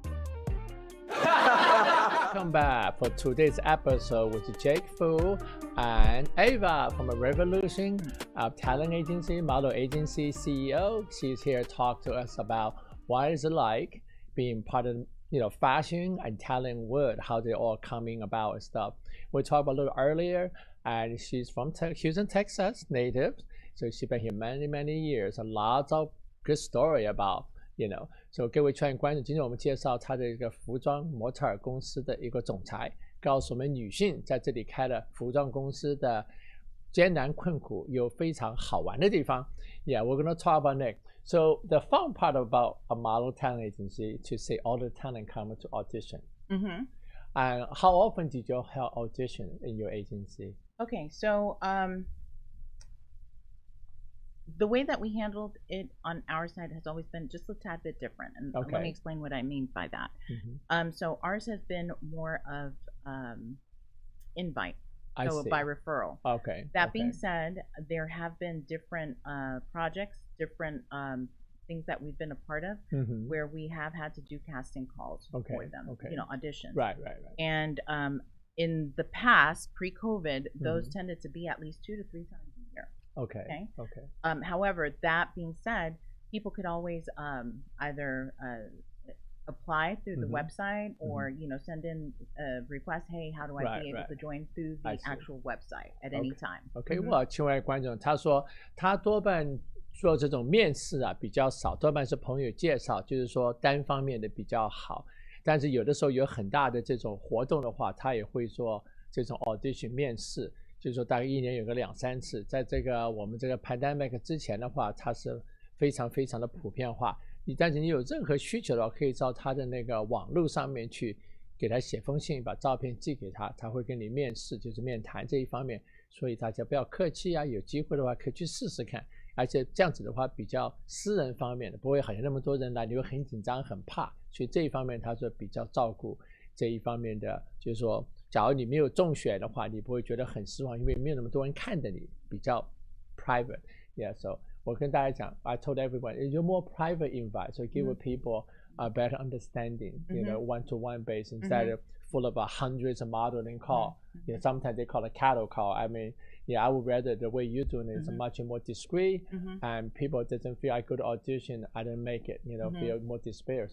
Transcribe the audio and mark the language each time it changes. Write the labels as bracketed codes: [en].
[en] Welcome back for today's episode with Jake Fu and Ava from a Revolution talent agency, model agency CEO. She's here to talk to us about what it's like being part of fashion and talent world, how they're all coming about and stuff. We talked about a little earlier, and she's from Houston, Texas, native. So she's been here many years. A lot of good story about so [zh] 各位创业观众，今天我们介绍他的一个服装模特儿公司的一个总裁，告诉我们女性在这里开了服装公司的艰难困苦有非常好玩的地方。 [en] Yeah, we're gonna talk about next. So the fun part about a model talent agency to say all the talent come to audition. And how often did you have audition in your agency? Okay, so the way that we handled it on our side has always been just a tad bit different, and let me explain what I mean by that. So ours has been more of invite, so by referral. That being said, there have been different projects, different things that we've been a part of, where we have had to do casting calls for them, you know, auditions. Right. And in the past, pre-COVID, those tended to be at least 2 to 3 times a year. Okay. However, that being said, people could always either apply through the website or you know, send in a request. Hey, how do I be able to join through the actual website at any time? [zh] 我另外观众他说他多半做这种面试啊比较少，多半是朋友介绍，就是说单方面的比较好。但是有的时候有很大的这种活动的话，他也会做这种 audition 面试，就是说大概1年有个2、3次。在这个我们这个 pandemic 之前的话，它是非常非常的普遍化。但是你有任何需求的话，可以到他的那个网络上面去给他写封信，把照片寄给他，他会跟你面试，就是面谈这一方面。所以大家不要客气啊，有机会的话可以去试试看。而且这样子的话比较私人方面的，不会好像那么多人来，你会很紧张很怕。所以这一方面他是比较照顾这一方面的，就是说假如你没有中选的话，你不会觉得很失望，因为没有那么多人看着你，比较 private。 [en] Yeah, so [zh] 我跟大家讲 [en] I told everyone you're more private invite, so give people a better understanding, you know, one-to-one base instead of full of hundreds of modeling call. You know, sometimes they call it cattle call. I mean, yeah, I would rather the way you're doing it is much more discreet, and people doesn't feel I could audition, I didn't make it, you know, feel more despair.